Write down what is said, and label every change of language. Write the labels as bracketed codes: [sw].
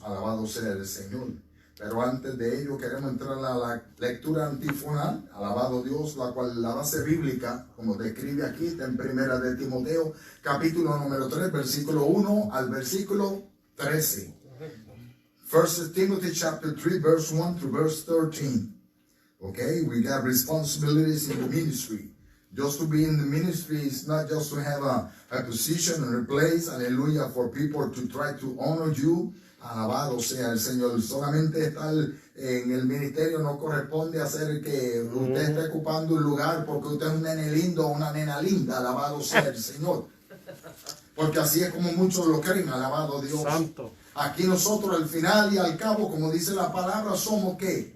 [es] Alabado sea el Señor. Pero antes de ello queremos entrar a la lectura antifonal, alabado Dios, la cual la base bíblica, como describe aquí, está en Primera de Timoteo, capítulo número 3, versículo 1 al versículo 13. [en] 1 Timothy chapter 3, verse 1 to verse 13. Okay, we got responsibilities in the ministry. Just to be in the ministry is not just to have a position and a place, hallelujah, for people to try to honor you. [es] Alabado sea el Señor. Solamente estar en el ministerio no corresponde a hacer que usted esté ocupando un lugar porque usted es un nene lindo o una nena linda. Alabado sea el Señor. Porque así es como muchos lo creen. Alabado Dios. Santo. Aquí nosotros al final y al cabo, como dice la palabra, somos ¿qué?